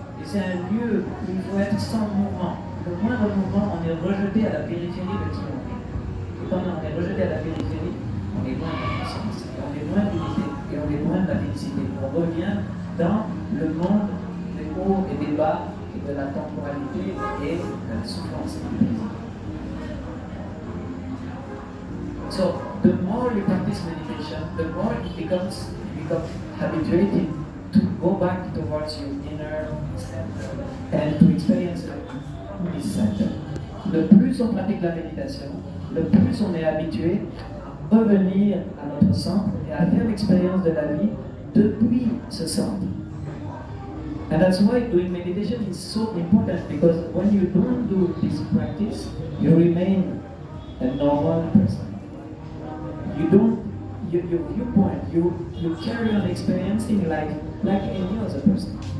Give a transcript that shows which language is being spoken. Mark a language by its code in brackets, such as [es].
[fr] Et c'est un lieu où il faut être sans mouvement. Le moindre mouvement, on est rejeté à la périphérie de qui on est. Et quand on est rejeté à la périphérie, on est loin de la conscience, on est loin de l'unité, et on est loin de la félicité. On revient dans le monde des hauts et des bas, et de la temporalité et de la souffrance et du plaisir. [en] So, the more you practice meditation, the more you become habituated to go back towards your inner center and to experience this center. [fr] Le plus on pratique la méditation, le plus on est habitué à revenir à notre centre et à faire l'expérience de la vie depuis ce centre. [en] And that's why doing meditation is so important, because when you don't do this practice, you remain a normal person. You don't, your viewpoint, you carry on experiencing life like any other person.